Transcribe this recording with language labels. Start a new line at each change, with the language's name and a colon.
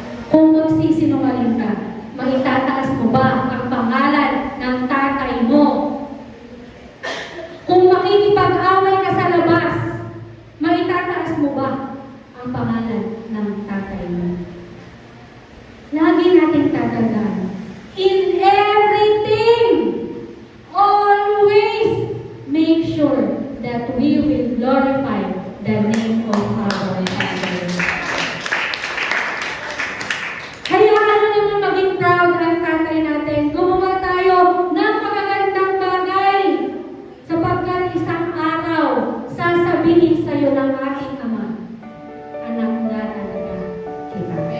Filipino: Kung magsisinungaling ka, maitataas mo ba ang pangalan ng tatay mo? Kung makikipag-away ka sa labas, maitataas mo ba ang pangalan ng tatay mo? Lagi natin tatandaan,
English: in everything, always make sure that we will glorify the name of our Father.
Filipino: Hayaan mo naman maging proud ang tatay natin. Gumawa tayo ng magagandang bagay sapagkat isang araw sasabihin sa iyo ng ating Ama, anak nga talaga kita.